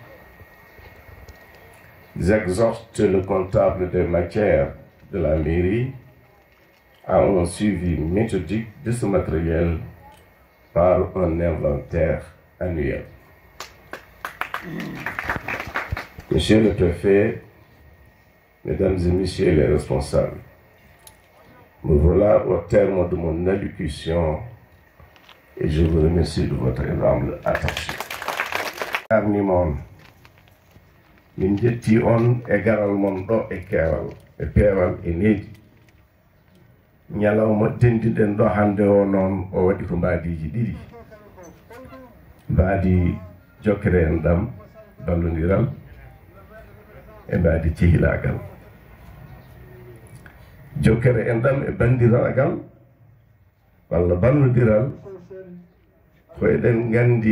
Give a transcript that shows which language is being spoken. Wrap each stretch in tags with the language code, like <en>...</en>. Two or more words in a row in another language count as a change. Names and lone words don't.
<fr>J'exhorte le comptable des matières de la mairie à un suivi méthodique de ce matériel par un inventaire annuel. Monsieur le préfet, mesdames et messieurs les responsables, me voilà au terme de mon allocution et je vous remercie de votre aimable attention.</fr> <ff>Min jetti on e garal mon ɗo e keewal e peewal e needi ñalawma dendiɗen ɗo hannde o noon o waɗi ko mbaadiji ɗiɗi mbaadi jokkere en ɗam ballodiral e mbaadi cehilagal jokkere en ɗam e bandiragal walla ballodiral ko eɗen nganndi</ff>